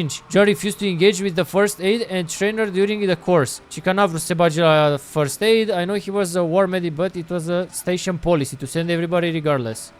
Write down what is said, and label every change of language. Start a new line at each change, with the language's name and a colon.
English: John refused to engage with the first aid and trainer during the course.
Romanian: Și că n-a vrut să se bage la first aid.
English: I know he was a war medic, but it was a station policy to send everybody regardless.